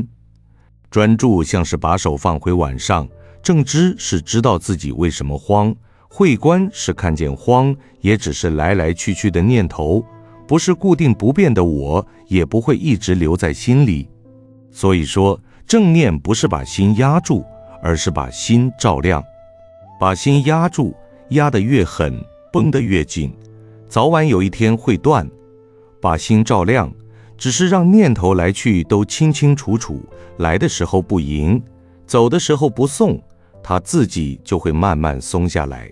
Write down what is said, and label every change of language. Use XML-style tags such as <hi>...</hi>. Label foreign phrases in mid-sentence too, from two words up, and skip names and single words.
<zh>專注像是把手放回碗上，正知是知道自己為什麼慌，慧觀是看見慌也只是來來去去的念頭，不是固定不變的我，也不會一直留在心裡。所以說，正念不是把心壓住，而是把心照亮。把心壓住，壓得越狠，繃得越緊，早晚有一天會斷。把心照亮，只是讓念頭來去都清清楚楚，來的時候不迎，走的時候不送，它自己就會慢慢鬆下來。</zh>